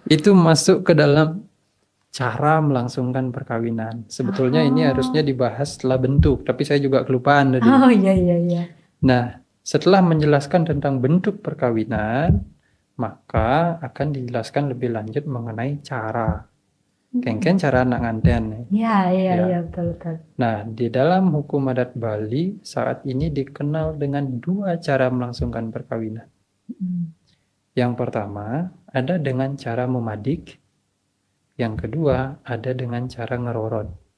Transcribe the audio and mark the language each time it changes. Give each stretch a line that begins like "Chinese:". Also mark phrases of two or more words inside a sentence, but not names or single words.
Indonesian: Itu masuk ke dalam cara melangsungkan perkawinan. Sebetulnya ini harusnya dibahas setelah bentuk, tapi saya juga kelupaan tadi. Oh iya. Nah, setelah menjelaskan tentang bentuk perkawinan, maka akan dijelaskan lebih lanjut mengenai cara.
Balinese: Kengken cara anak nganten.
Indonesian: Iya, betul. Nah, di dalam hukum adat Bali saat ini dikenal dengan dua cara melangsungkan perkawinan. Yang pertama ada dengan cara memadik, yang kedua ada dengan cara ngerorot.